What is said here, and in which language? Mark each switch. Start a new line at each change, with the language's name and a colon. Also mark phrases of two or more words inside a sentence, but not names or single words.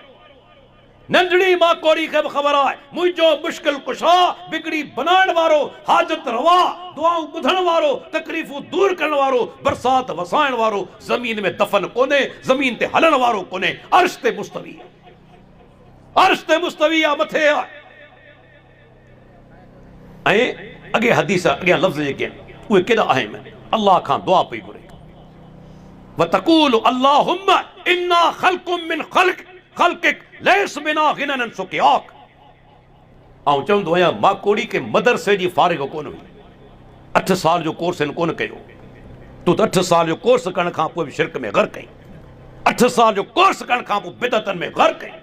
Sindhi: नंढड़ी माकूड़ी खे बि ख़बर आहे मुंहिंजो मुश्किल कुशा, बिगड़ी बनाइण वारो, हाजत रवा, दुआऊं ॿुधण वारो, तकलीफ़ूं दूर करण वारो, बरसात वसाइण वारो, ज़मीन में दफ़न कोन्हे, ज़मीन ते हलण वारो कोन्हे, अर्श ते मुस्तवी आहे, अर्श ते मुस्तवी आहे, मथे आहे। ऐं अॻे हदीस अॻियां लफ़्ज़ जेके आहिनि उहे केॾा अहम आहिनि। अल्लाह खां दुआ पई घुरे,
Arabic: وتقول اللهم إنا خلق من خلقك ليس بنا غنى عن سقياك.
Sindhi: ऐं चवंदो आहियां माकूड़ी के मदरसे जी फारिग कोन हुई, 8 साल जो कोर्स हिन कोन कयो। तूं त 8 साल जो कोर्स करण खां पोइ बि शिरक में ग़र्क़ कई, 8 साल जो कोर्स करण खां पोइ बिदअतनि में ग़र्क़ कई।